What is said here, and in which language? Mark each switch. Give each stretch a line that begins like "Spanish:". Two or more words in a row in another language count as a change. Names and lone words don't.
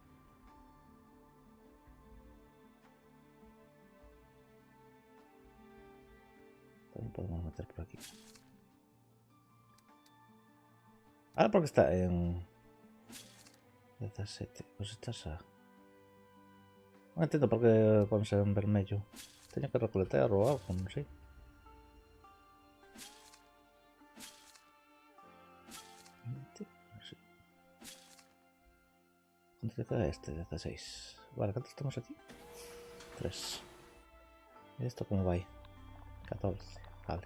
Galician: Tamén podemos meter por aquí.
Spanish: Ahora porque está en 17 cositas a...
Galician: Non entendo por que ponse en vermello. Teño que recoletar o algo, non sei.
Spanish: ¿Cuánto te queda este? 16. Vale, ¿cuántos estamos aquí? 3. ¿Y esto cómo va ahí? 14. Vale.